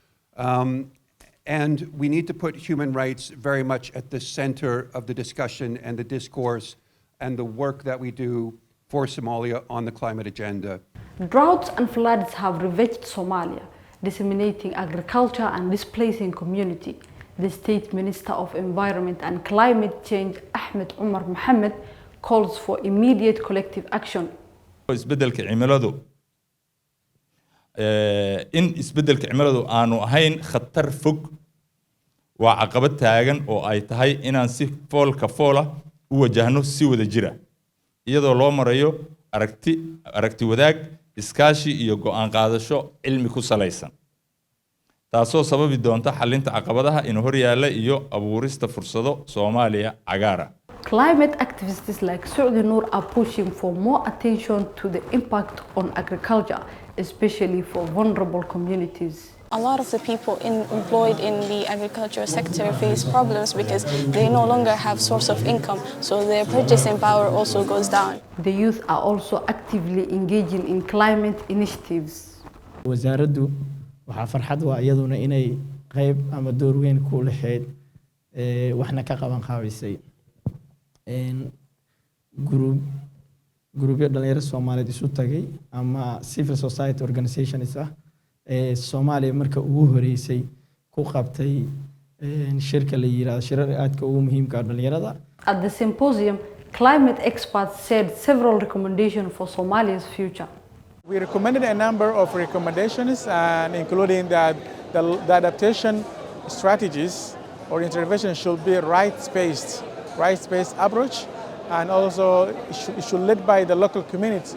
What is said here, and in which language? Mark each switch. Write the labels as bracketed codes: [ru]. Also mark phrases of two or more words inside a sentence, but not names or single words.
[en] And we need to put human rights very much at the center of the discussion and the discourse and the work that we do for Somalia on the climate agenda. Droughts and floods have ravaged Somalia, disseminating agriculture and displacing community. The State Minister of Environment and Climate Change, Ahmed Omar Mohamed, calls for immediate collective action. [so] isbeddelka cimiladu in isbeddelka cimiladu aanu ahayn khatar fog waa caqabad taagan oo ay tahay inaan si foolka foola u wajahno si wada jira iyadoo loo marayo aragti wadaag iskaashi iyo go'aan qaadasho cilmi ku salaysan taasoo sababi doonta xalinta caqabadaha in hor yaala iyo abuurista fursado Soomaaliya cagaara. [en] Climate activists like Sucdi Nor are pushing for more attention to the impact on agriculture, especially for vulnerable communities. A lot of the people employed in the agriculture sector face problems because they no longer have source of income, so their purchasing power also goes down. The youth are also actively engaging in climate initiatives. [so] wasaaraddu waxa farxad waa iyaduna inay qayb ama door weyn ku lahayd waxna ka qaban qaabisay gruubyo dhalinyaro Soomaaliyeed isu tagay ama [en] civil society organizations [so] Soomaaliya marka ugu horeysay ku qabtay shirka la yiraahdo shirar aadka ugu muhiimka ah dhalinyarada. [en] At the symposium, climate experts said several recommendations for Somalia's future. We recommended a number of recommendations, and including that the adaptation strategies or intervention should be right-spaced approach, and also it should lead by the local communities.